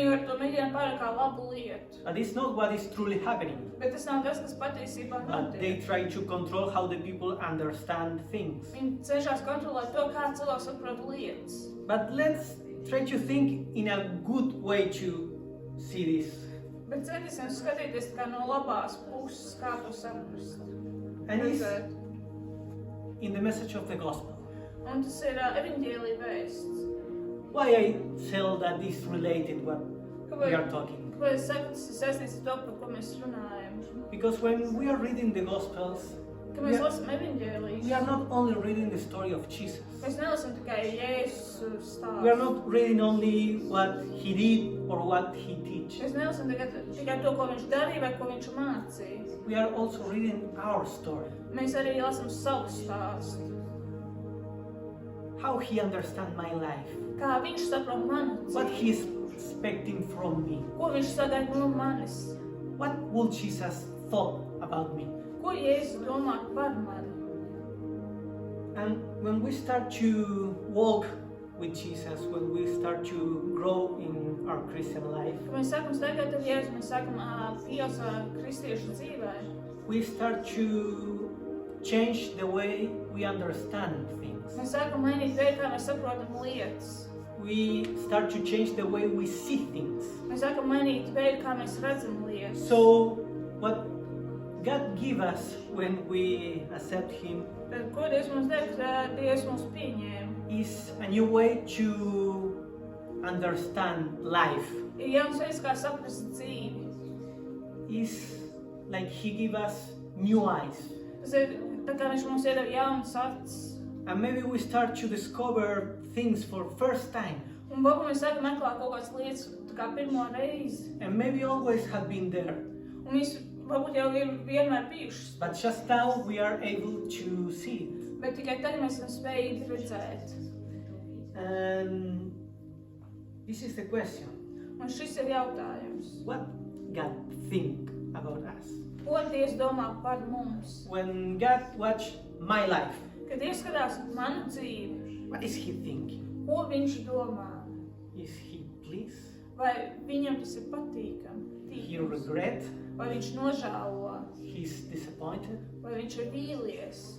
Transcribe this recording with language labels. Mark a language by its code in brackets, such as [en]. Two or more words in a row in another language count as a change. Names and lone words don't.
[en] But it's not what is truly happening. But they try to control how the people understand things. But let's try to think in a good way to see this. [lv] Bet centīsim skatīties kā no labās puses, kā to saprast. [en] And it's in the message of the gospel. [lv] Un tas ir evaņģēlija vēsts. [en] Why I tell that this related what we are talking? [lv] Kāpēc es saku, tas ir saistīts ar to, par ko mēs runājam? [en] Because when we are reading the gospels, [lv] Kad mēs lasām evaņģēlijas, [en] we are not only reading the story of Jesus. [lv] Mēs nelasām tikai Jēzus stāstu. [en] We are not reading only what he did or what he teaches. [lv] Mēs nelasām tikai to, ko viņš darīja vai ko viņš mācīja. [en] We are also reading our story. [lv] Mēs arī lasām savu stāstu. [en] How he understands my life. [lv] Kā viņš saprot manu [en] What [lv] dzīvi. [en] he is expecting from me. [lv] Ko viņš sagaida no manis. [en] What would Jesus thought about me? [lv] Ko Jēzus domā par mani. [en] And when we start to walk with Jesus, when we start to grow in our Christian life, [lv] Kad mēs sākam staigāt ar Jēzu, mēs sākam pieaugt kristiešu dzīvē. [en] we start to change the way we understand things. [lv] Mēs sākam mainīt veidu, kā mēs saprotam lietas. [en] We start to change the way we see things. [lv] Mēs sākam mainīt veidu, kā mēs redzam lietas. [en] So, what God gives us when we accept Him [lv] Tad, ko Dievs mums dara, kad Dievs mums pieņēma? [en] is a new way to understand life. [lv] Ir jauns veids, kā saprast dzīvi. [en] It's like He gives us new eyes. [lv] Tas ir tā kā viņš mums iedeva jaunas acis. [en] And maybe we start to discover things for first time. [lv] Un varbūt mēs sākam meklēt kaut kādas lietas tā kā pirmo reizi. [en] And maybe always have been there. [lv] Un viņas varbūt jau ir vienmēr bijušas. [en] But just now we are able to see it. [lv] Bet tikai tagad mēs esam spējīgi redzēt. [en] And this is the question. [lv] Un šis ir jautājums. [en] What God think about us? [lv] Ko Dievs domā par mums? [en] When God watch my life, [lv] Kad Dievs skatās manu dzīvi, [en] what is He thinking? [lv] ko viņš domā? [en] Is He pleased? [lv] Vai viņam tas ir patīkami? [en] He regret? [lv] Vai viņš nožēlo? [en] He's disappointed? [lv] Vai viņš ir vīlies?